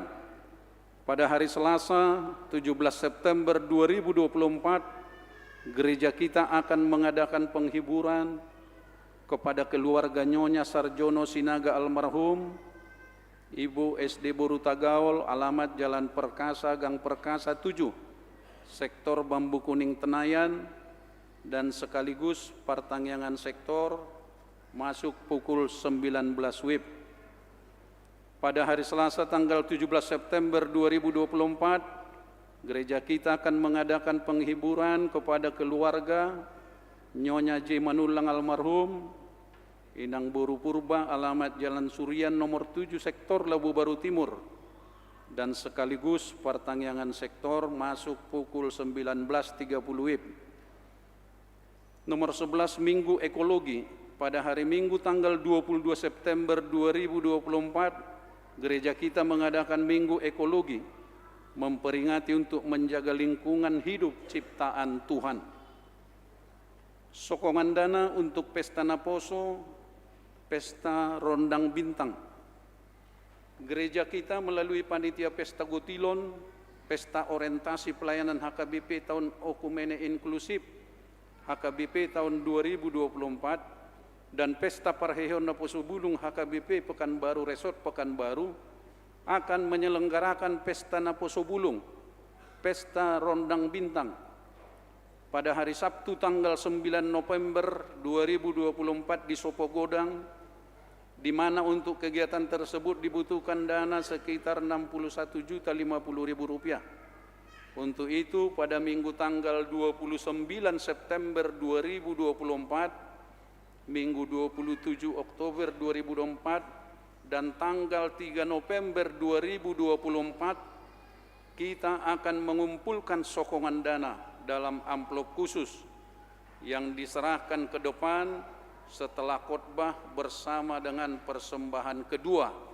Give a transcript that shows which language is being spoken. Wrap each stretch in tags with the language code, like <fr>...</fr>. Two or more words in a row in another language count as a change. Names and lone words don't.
<id>Pada hari Selasa 17 September 2024, gereja kita akan mengadakan penghiburan kepada keluarga Nyonya Sarjono Sinaga almarhum, Ibu SD Boruta Gaul, alamat Jalan Perkasa, Gang Perkasa 7, Sektor Bambu Kuning Tenayan, dan sekaligus pertangyangan sektor masuk pukul 19 WIB. Pada hari Selasa tanggal 17 September 2024, gereja kita akan mengadakan penghiburan kepada keluarga Nyonya J. Manulang almarhum, Inang Boru Purba, alamat Jalan Surian nomor 7, Sektor Labu Baru Timur, dan sekaligus pertangyangan sektor masuk pukul 19.30 WIB. Nomor 11, Minggu Ekologi. Pada hari Minggu tanggal 22 September 2024, gereja kita mengadakan Minggu Ekologi memperingati untuk menjaga lingkungan hidup ciptaan Tuhan. Sokongan dana untuk Pesta Naposo, Pesta Rondang Bintang. Gereja kita melalui Panitia Pesta Gutilon, Pesta Orientasi Pelayanan HKBP tahun Okumene Inklusif HKBP tahun 2024 dan Pesta Parheon Naposo Bulung HKBP Pekanbaru Resort Pekanbaru akan menyelenggarakan Pesta Naposo Bulung, Pesta Rondang Bintang pada hari Sabtu tanggal 9 November 2024 di Sopogodang, di mana untuk kegiatan tersebut dibutuhkan dana sekitar Rp61.050.000. Untuk itu pada Minggu tanggal 29 September 2024, Minggu 27 Oktober 2024, dan tanggal 3 November 2024, kita akan mengumpulkan sokongan dana dalam amplop khusus yang diserahkan ke depan setelah khotbah bersama dengan persembahan kedua.</id>